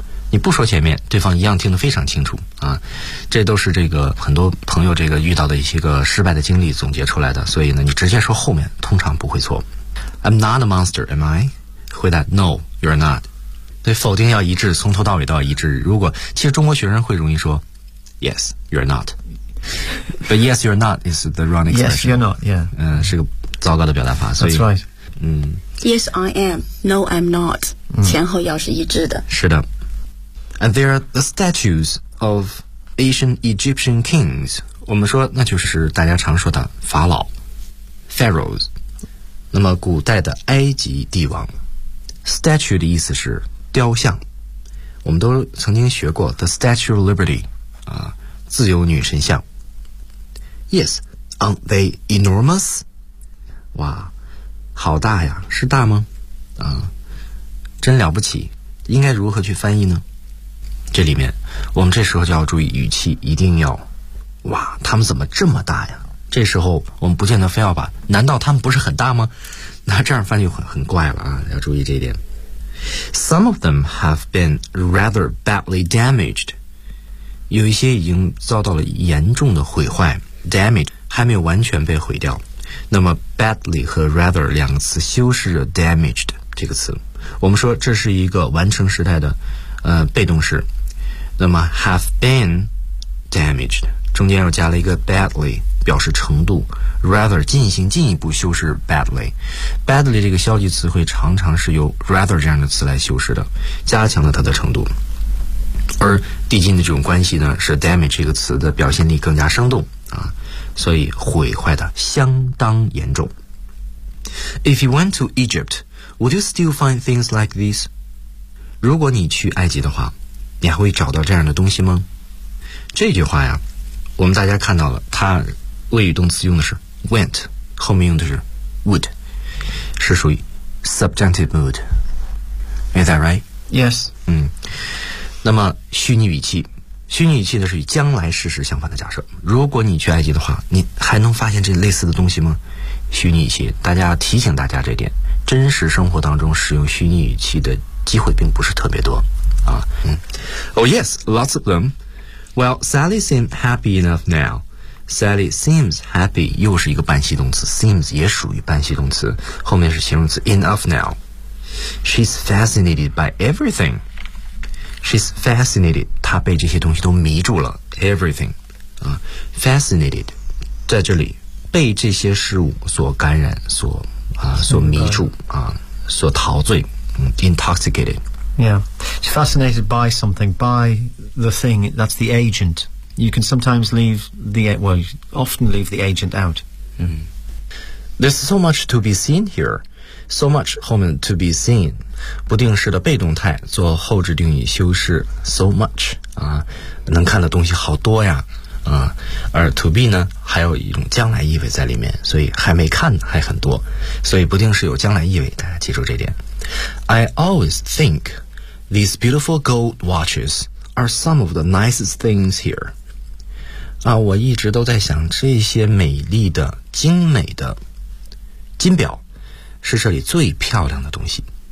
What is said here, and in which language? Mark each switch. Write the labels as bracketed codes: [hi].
[zh] 你不说前面，对方一样听得非常清楚啊。这都是这个很多朋友这个遇到的一些个失败的经历总结出来的。所以呢，你直接说后面通常不会错。 [en] I'm not a monster, am I? [zh] 回答 [en] No, you're not. [zh] 对，否定要一致，从头到尾都要一致。如果其实中国学生会容易说 [en] Yes, you're not. But yes, you're not is the wrong expression. Yes, you're not. Yeah. [zh] 是个糟糕的表达法。所以 [en] That's right. Yes, I am. No, I'm not. [zh] 前后要是一致的。是的。 [en] And there are the statues of ancient Egyptian kings. [zh] 我们说那就是大家常说的法老 Pharaohs. 那么古代的埃及帝王 Statue 的意思是雕像。我们都曾经学过 [en] The Statue of Liberty, [zh] 啊，自由女神像。 [en] Yes, aren't they enormous? [zh] 哇。好大呀，是大吗？啊，真了不起！应该如何去翻译呢？这里面，我们这时候就要注意语气，一定要，哇，他们怎么这么大呀？这时候我们不见得非要把，难道他们不是很大吗？那这样翻译很怪了啊！要注意这一点。 [en] Some of them have been rather badly damaged. [zh] 有一些已经遭到了严重的毁坏 ，damage 还没有完全被毁掉。那么 badly 和 rather 两个词修饰着 damaged 这个词，我们说这是一个完成时态的被动式。那么 [en] have been damaged [zh] 中间又加了一个 badly 表示程度， rather 进行进一步修饰 badly。 badly 这个消极词汇常常是由 rather 这样的词来修饰的，加强了它的程度。而递进的这种关系呢，使 damage 这个词的表现力更加生动啊，所以毁坏的相当严重。 [en] If you went to Egypt, would you still find things like these? [zh] 如果你去埃及的话，你还会找到这样的东西吗？这句话呀，我们大家看到了，它谓语动词用的是 went, 后面用的是 would, 是属于 [en] subjunctive mood. Is that right? Yes. [zh] 那么虚拟语气。虚拟语气的是与将来事实相反的假设。如果你去埃及的话，你还能发现这类似的东西吗？虚拟语气，大家提醒大家这点，真实生活当中使用虚拟语气的机会并不是特别多啊。 [en] Oh yes, lots of them. Well, Sally seems happy enough now. Sally seems happy [zh] 又是一个半系动词， seems 也属于半系动词，后面是形容词 [en] enough now. She's fascinated by everything. She's fascinated. [zh] 她被这些东西都迷住了。 [en] Everything. Fascinated. [zh] 在这里被这些事物所感染所迷住所陶醉。 [en] Intoxicated. Yeah. She's fascinated by something, by the thing, that's the agent. You can sometimes leave the, well, often leave the agent out. There's so much to be seen here. So much [zh] 后面 [en] to be seen [zh] 不定式的被动态做后置定语修饰 so much 啊，能看的东西好多呀啊，而 to be 呢还有一种将来意味在里面，所以还没看还很多，所以不定式有将来意味，大家记住这点。 [en] I always think these beautiful gold watches are some of the nicest things here. [zh] 啊，我一直都在想这些美丽的精美的金表是这里最漂亮的东西。